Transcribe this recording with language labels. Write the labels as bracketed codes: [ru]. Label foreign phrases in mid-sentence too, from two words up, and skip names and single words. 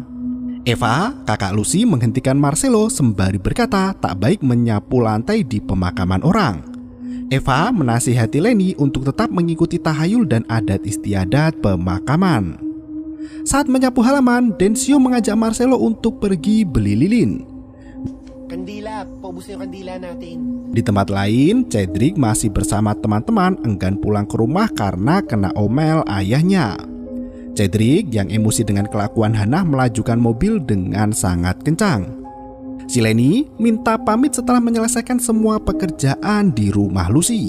[id] Eva, kakak Lucy, menghentikan Marcelo sembari berkata tak baik menyapu lantai di pemakaman orang. Eva menasihati Lenny untuk tetap mengikuti tahayul dan adat istiadat pemakaman. Saat menyapu halaman, Densio mengajak Marcelo untuk pergi beli lilin. [tl] Kandila, paubusin yung kandila natin. [id] Di tempat lain, Cedric masih bersama teman-teman enggan pulang ke rumah karena kena omel ayahnya. Cedric yang emosi dengan kelakuan Hannah melajukan mobil dengan sangat kencang. Si Lenny minta pamit setelah menyelesaikan semua pekerjaan di rumah Lucy.